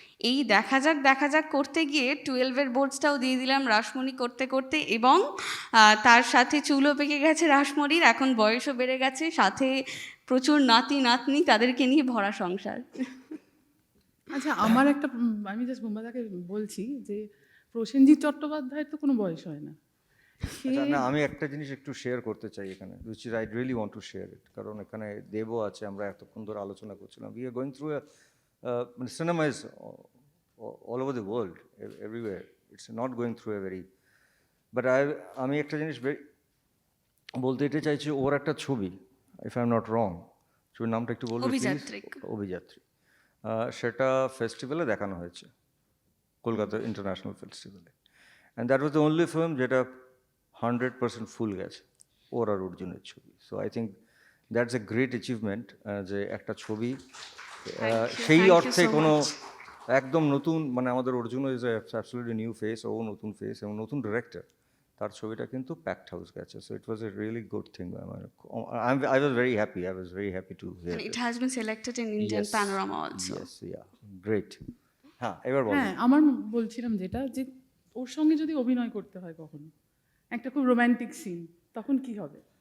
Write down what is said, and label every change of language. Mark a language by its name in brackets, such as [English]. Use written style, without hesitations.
[Bangla] এই দেখা যাক করতে গিয়ে 12-এর বোর্ডসটাও দিয়ে দিলাম রাসমণি করতে করতে, এবং তার সাথে চুলও পেকে গেছে রাসমণির, এখন বয়সও বেড়ে গেছে, সাথে প্রচুর নাতি নাতনি, তাদেরকে নিয়ে ভরা সংসার। আচ্ছা, আমার একটা আমি জাস্ট বুম্বাদাকে বলছি যে প্রসেনজিৎ চট্টোপাধ্যায়ের তো কোনো বয়স হয় না। না, আমি একটা জিনিস একটু শেয়ার করতে চাই এখানে, [English] which is I really want to share it, [Bangla] কারণ এখানে দেবও আছে, আমরা এতক্ষণ ধরে আলোচনা করছিলাম। [English] We are going through a মানে cinema is all over the world, everywhere. It's not going through a very, but [Bangla] আমি একটা জিনিস বলতে এটা চাইছি, ওর একটা ছবি, [English] if I'm not wrong, [Bangla] ছবির নামটা একটু বলবো প্লিজ? অভিযাত্রী। সেটা ফেস্টিভ্যালে দেখানো হয়েছে, কলকাতা ইন্টারন্যাশনাল ফেস্টিভ্যালে, [English] and that was the only film [Bangla] যেটা 100% ফুল গেছে, ওর আর অর্জুনের ছবি। [English] so I think that's a great achievement, [Bangla] যে একটা ছবি সেই অর্থে কোনো একদম নতুন, মানে আমাদের Arjun is absolutely new face, ও নতুন ফেস এবং নতুন ডিরেক্টর, তার ছবিটা কিন্তু প্যাকড হাউস গেছে, [English] So it was a really good thing. I was very happy to hear And it has been selected in Indian Panorama also. [Bangla] Yes, yeah, great. হ্যাঁ, এবার বলো। হ্যাঁ, আমার বলছিলাম যেটা, যে ওর সঙ্গে যদি অভিনয় করতে হয় কখনো, একটা খুব রোম্যান্টিক সিন, তখন কি হবে?